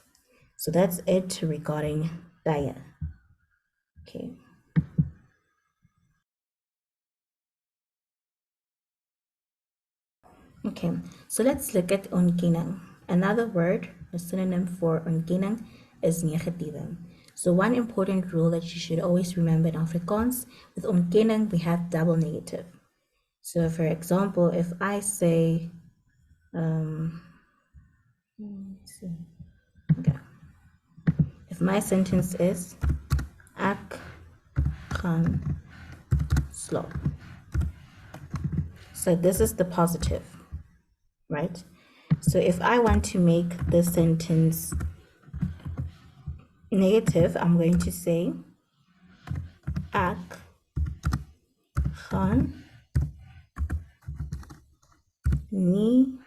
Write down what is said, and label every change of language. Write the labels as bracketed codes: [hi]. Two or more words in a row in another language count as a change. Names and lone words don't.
[en] So that's it regarding tye. Okay. Okay, so let's look at ontkenning. Another word, a synonym for ontkenning, is negatiewe. So one important rule that you should always remember in Afrikaans, with ontkenning we have double negative. So for example, if I say, okay, if my sentence is [af] ek gaan slaap. [en] So this is the positive, right? So if I want to make the sentence negative, I'm going to say [af] ek gaan nie